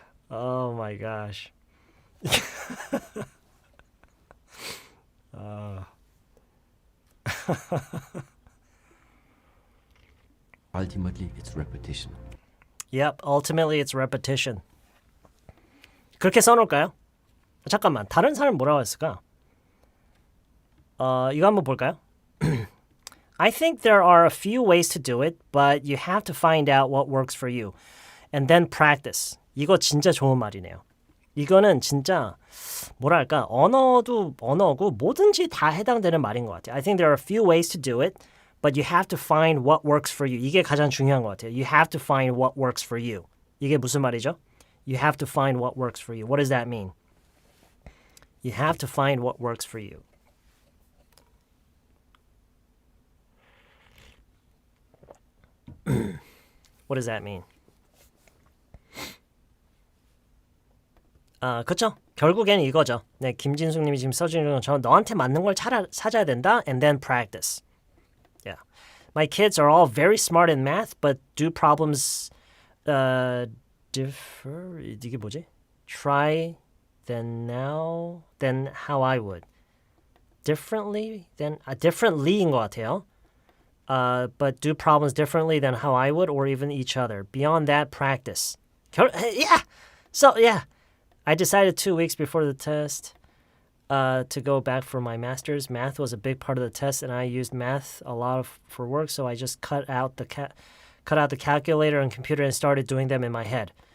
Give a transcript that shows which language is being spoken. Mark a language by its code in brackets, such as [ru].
[en] Oh my gosh. Ultimately, it's repetition. Yep, ultimately it's repetition. [ko] 그렇게 써놓을까요? 잠깐만, 다른 사람 뭐라고 했을까? 이거 한번 볼까요? [en] I think there are a few ways to do it, but you have to find out what works for you. And then practice. [ko] 이거 진짜 좋은 말이네요. 이거는 진짜 뭐랄까 언어도 언어고 뭐든지 다 해당되는 말인 것 같아요. [en] I think there are a few ways to do it, but you have to find what works for you. [ko] 이게 가장 중요한 것 같아요. [en] You have to find what works for you. [ko] 이게 무슨 말이죠? [en] You have to find what works for you. What does that mean? You have to find what works for you. What does that mean? [ko] 그쵸? 결국엔 이거죠. 네, 김진숙님이 지금 써주는 것처럼 너한테 맞는 걸 찾아야 된다. [en] And then practice. Yeah. My kids are all very smart in math, but do problems differ? [ko] 이게 뭐지? [en] Try than how I would. [ko] Differently인 것 같아요. [en] But do problems differently than how I would or even each other. Beyond that, practice. Yeah. So, yeah. I decided 2 weeks before the test to go back for my master's. Math was a big part of the test, and I used math a lot for work, so I just cut out the calculator and computer and started doing them in my head.